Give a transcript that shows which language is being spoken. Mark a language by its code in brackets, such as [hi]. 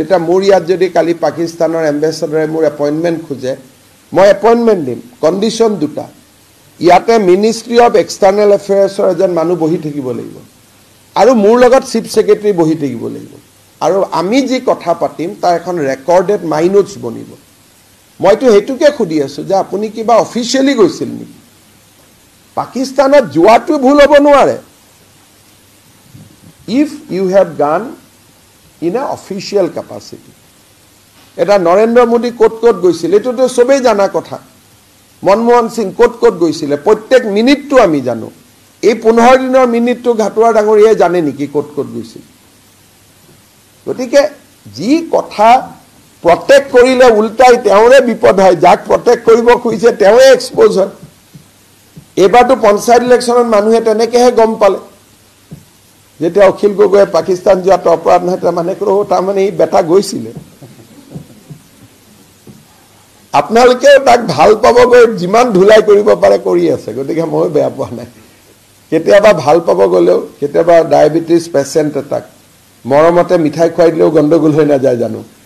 [as] এতিয়া মোৰ ইয়াত যদি কালি পাকিস্তানৰ এম্বেচাডৰে মোৰ এপইণ্টমেণ্ট খোজে, মই এপইণ্টমেণ্ট দিম, কণ্ডিশ্যন দুটা। ইয়াতে মিনিষ্ট্ৰী অফ এক্সটাৰ্নেল এফেয়াৰ্ছৰ এজন মানুহ বহি থাকিব লাগিব, আৰু মোৰ লগত চিফ ছেক্ৰেটাৰী বহি থাকিব লাগিব, আৰু আমি যি কথা পাতিম তাৰ এখন ৰেকৰ্ডেড মাইনোটছ বনিব। মইতো সেইটোকে সুধি আছোঁ যে আপুনি কিবা অফিচিয়েলি গৈছিল নেকি? পাকিস্তানত যোৱাটো ভুল হ'ব নোৱাৰে। [en] If you have gone in a official capacity. [as] এটা নৰেন্দ্ৰ মোদী ক'ত ক'ত গৈছিল এইটোতো চবেই জানা কথা। মনমোহন সিং ক'ত ক'ত গৈছিলে প্ৰত্যেক মিনিটটো আমি জানো। এই 15 দিনৰ মিনিটটো ঘাটুৱাৰ ডাঙৰীয়াই জানে নেকি ক'ত ক'ত গৈছিল? গতিকে যি কথা প্ৰটেক্ট কৰিলে উল্টাই তেওঁৰে বিপদ হয়, যাক প্ৰটেক্ট কৰিব খুজিছে তেওঁৱে এক্সপ'জ হয়। এইবাৰতো পঞ্চায়ত ইলেকশ্যনত মানুহে তেনেকৈহে গম পালে, যেতিয়া অখিল গগৈয়ে পাকিস্তান যোৱাটো অপৰাধ নহয়, তাৰমানে এই বেটা গৈছিলে। আপোনালোকে তাক ভাল পাবগৈ, যিমান ধুলাই কৰিব পাৰে কৰি আছে, গতিকে মই বেয়া পোৱা নাই। কেতিয়াবা ভাল পাব গ'লেও, কেতিয়াবা ডায়েবেটিছ পেচেণ্ট এটাক মৰমতে মিঠাই খুৱাই দিলেও গণ্ডগোল হৈ নাযায় জানো?